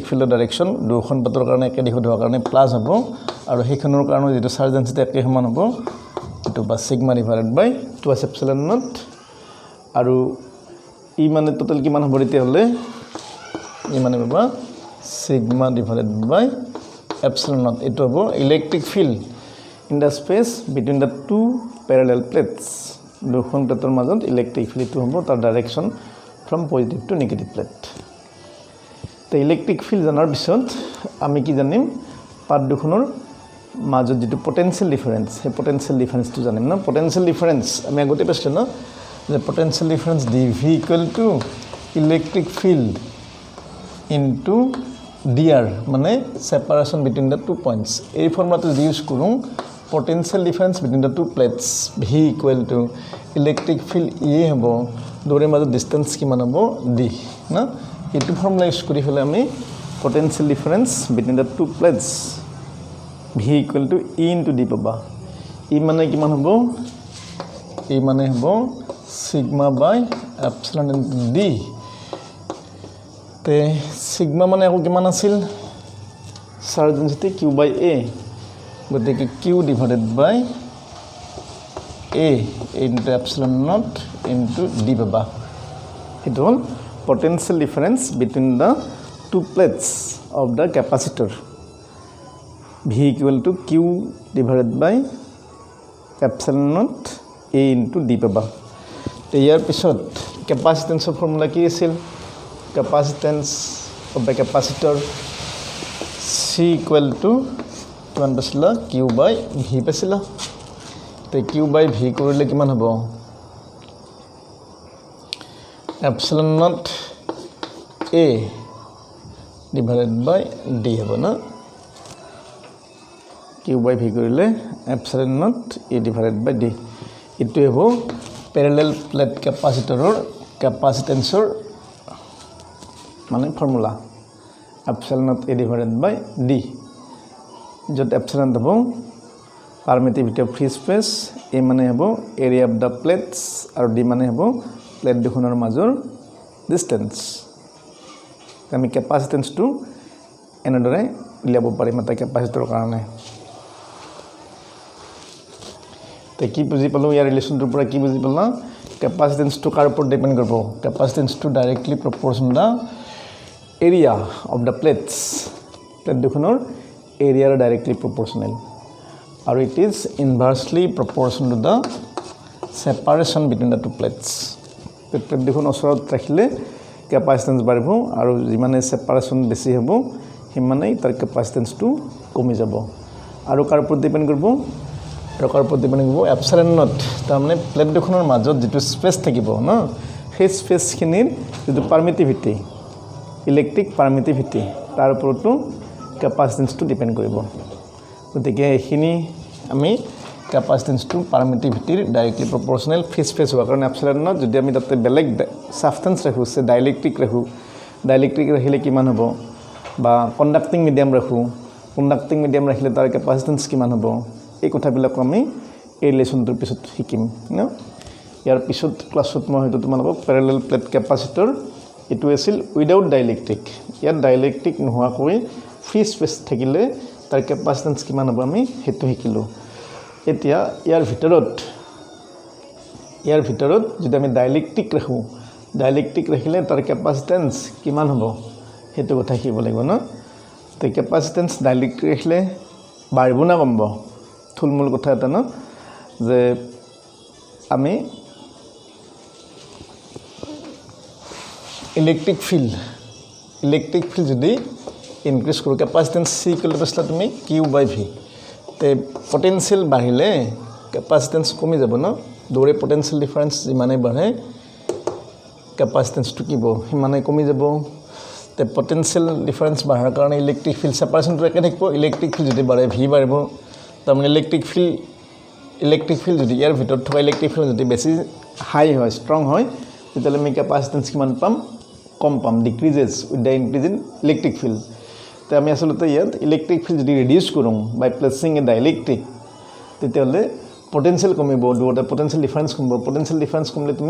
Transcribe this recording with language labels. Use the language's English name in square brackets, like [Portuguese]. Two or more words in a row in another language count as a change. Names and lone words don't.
[Assamese] ফিল্ডৰ ডাইৰেকশ্যন দুখন পাতৰ কাৰণে একে দিশত হোৱাৰ কাৰণে প্লাছ হ'ব আৰু সেইখনৰ কাৰণে যেটো [English] charge density [Assamese] একে সমান হ'ব এটো বা [English] sigma divided by twice epsilon naught [Assamese] আৰু ই মানে টোটাল কিমান হ'ব এতিয়া হলে ই মানে পাবা [English] sigma divided by epsilon naught [Assamese] এটো হ'ব [English] electric field in the space between the two parallel plates [Assamese] দুখন প্লেটৰ মাজত [English] electric field [Assamese] হ'ব তাৰ ডাইৰেকশ্যন [English] from positive to negative plate [Assamese] তে [English] electric field [Assamese] জানাৰ পিছত আমি কি জানিম পাত দুখনৰ মাজত যেটো [English] potential difference [Assamese] সেই [English] potential differenceটো [Assamese] জানিম না [English] potential difference [Assamese] আমি আগতে পাইছিলো না যে [English] potential difference dv equal to electric field into dr [Assamese] মানে [English] separation between the two points [Assamese] এই ফৰ্মুলাটো যদি ইউজ কৰোঁ [English] potential difference between the two plates v equal to electric field e [Assamese] হ'ব দুৰে মাজত distance কিমান হ'ব d না এটো [English] formula use [Assamese] কৰি হলে আমি [English] potential difference between the two plates v equal to e into d [Assamese] পাবা e মানে কিমান হ'ব e মানে হ'ব [English] sigma by epsilon into d [Assamese] তে sigma মানে আকৌ কিমান আছিল [English] charge density q by a [Assamese] গতিকে [English] q divided by a into epsilon naught into d [Assamese] পাবা এটা হল [English] potential difference between the two plates of the capacitor v equal to q divided by epsilon naught a into d [Assamese] পাবা ইয়াৰ পিছত [English] capacitance formula [Assamese] কি আছিল [English] capacitance of the capacitor c equal to [Assamese] কিমান পাছিলা [English] q by v [Assamese] পাছিলা তে [English] q by v [Assamese] কৰিলে কিমান হ'ব [English] epsilon naught a divided by d [Assamese] হ'ব না [English] q by v [Assamese] কৰিলে [English] epsilon naught a divided by d [Assamese] ইটো হ'ব parallel [English] plate capacitorৰ capacitance [Assamese] মানে ফৰ্মুলা [English] epsilon naught a divided by d [Assamese] যত epsilon হ'ব [English] permittivity of free space a [Assamese] মানে হ'ব [English] area of the plates [Assamese] আৰু d মানে হ'ব plate দুখনৰ মাজৰ distance আমি capacitance টো এনেদৰে লিয়াব পাৰিম এটা capacitor কাৰণে তে কি বুজি পালো ইয়াৰ ৰিলেচনটোৰ পৰা কি বুজি পালা capacitance টো কাৰ ওপৰত ডিপেন্ড কৰিব capacitance টো [English] directly proportional the area of the plates plate [Assamese] দুখনৰ [English] area are directly proportional or it is inversely proportional to the separation between the two plates plate [Assamese] দেখুন ওচৰত ৰাখিলে capacitance বাঢ়িব আৰু যিমানে separation বেছি হ'ব হিমানে তাৰ capacitance টো কমি যাব আৰু কাৰ ওপৰত ডিপেন্ড কৰিব আৰু কাৰ ওপৰত ডিপেন্ড কৰিব [English] epsilon naught [Assamese] তাৰ মানে plate দুখনৰ মাজত যেটো স্পেচ থাকিব না সেই স্পেচ খিনিৰ যেটো [English] permittivity electric permittivity [Assamese] তাৰ ওপৰতো [English] capacitance to depend [Assamese] কৰিব গতিকে এখিনি আমি [English] capacitance to permittivity directly proportional free space [Assamese] হোৱাৰ কাৰণে [English] epsilon naught [Assamese] যদি আমি তাতে বেলেগ substance ৰাখো সে dielectric ৰাখিলে কিমান হ'ব বা [English] conducting medium [Assamese] ৰাখিলে তাৰ capacitance কিমান হ'ব এই কথাবিলাক আমি এই লেসনটোৰ পিছত শিকিম ন ইয়াৰ পিছত ক্লাছত মই হয়তো তোমালোকক [English] parallel plate capacitor [Assamese] এটো আছিল [English] without dielectric [Assamese] ইয়াত dielectric নোহোৱাকৈ [English] free space [Assamese] থাকিলে তাৰ capacitance কিমান হ'ব আমি হেতু শিকিলো এতিয়া ইয়াৰ ভিতৰত যদি আমি dielectric ৰাখিলে তাৰ capacitance কিমান হ'ব হেতু কথা শিকিব লাগিব না তে [English] capacitance dielectric [Assamese] ৰাখিলে বাঢ়িব না কমব থুলমূল কথা এটা না যে আমি [English] electric field [Assamese] যদি increase কৰো [English] capacitance c equal to [Assamese] তুমি [English] q by v [Assamese] তে potential বাঢ়িলে capacitance কমি যাব না দৰে [English] potential difference [Assamese] যিমানে বাঢ়ে capacitance টো কিব হিমানে কমি যাব তে [English] potential difference [Assamese] বাঢ়াৰ কাৰণে [English] electric field separation [Assamese] টো একে থাকিব [English] electric field [Assamese] যদি বাঢ়ে v বাঢ়িব তাৰ মানে [English] electric field [Assamese] যদি ইয়াৰ ভিতৰত থকা [English] electric field [Assamese] যদি বেছি হাই হয় strong হয় তেতিয়াহ'লে আমি কেপাচিটেন্স কিমান পাম কম পাম [English] decreases with the increase in electric field [Assamese] তো আমি আসলতে ইয়াত [English] electric field [Assamese] যদি ৰিডিউচ কৰোঁ [English] by placing a dielectric [Assamese] তেতিয়াহ'লে পটেনচিয়েল কমিব দুটা [English] potential difference [Assamese] কমিব [English] potential difference [Assamese] কমিলে তুমি